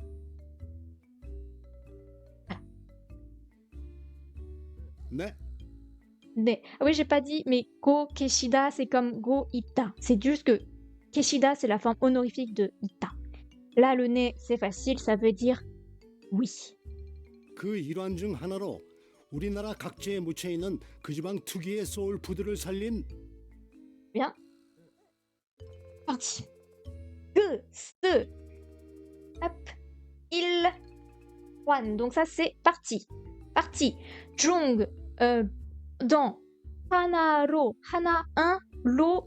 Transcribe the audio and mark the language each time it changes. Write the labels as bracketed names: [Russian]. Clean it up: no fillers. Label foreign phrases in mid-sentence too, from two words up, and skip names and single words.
[Korean] 네, [French] Ah oui, j'ai pas dit, mais Go Keshida, c'est comme Go Ita. C'est juste que Keshida, c'est la forme honorifique de Ita. Là, le nez, c'est facile, ça veut dire oui. [Korean] 그 일환 중 하나로 우리나라 각지에 묻혀 있는 그 지방 특유의 소울푸드를 살린 [French] Bien. Parti. Que, ce. Hop. Il. Juan. Donc ça, c'est parti. Parti. Jung. Dans. Hanaro. Hana, un. Lo.